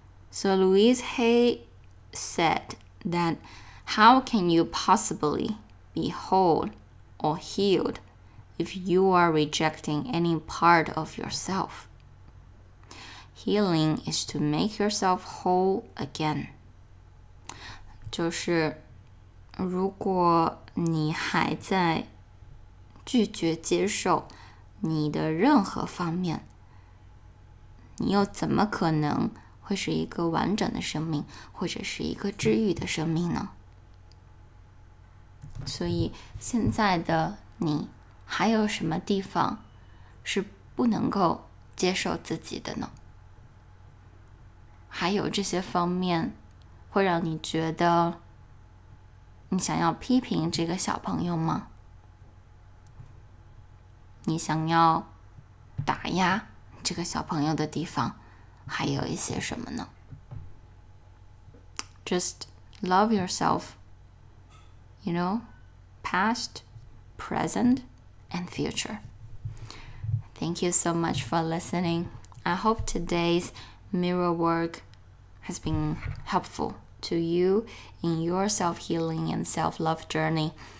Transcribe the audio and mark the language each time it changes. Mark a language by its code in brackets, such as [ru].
[en] So Louise Hay said that how can you possibly be whole or healed if you are rejecting any part of yourself? Healing is to make yourself whole again. [zh] 就是如果你还在拒绝接受你的任何方面，你又怎么可能会是一个完整的生命，或者是一个治愈的生命呢？所以现在的你还有什么地方是不能够接受自己的呢？还有这些方面会让你觉得你想要批评这个小朋友吗？你想要打压这个小朋友的地方还有一些什么呢？ [en] Just love yourself, you know, past, present, and future. Thank you so much for listening. I hope today's mirror work has been helpful to you in your self-healing and self-love journey.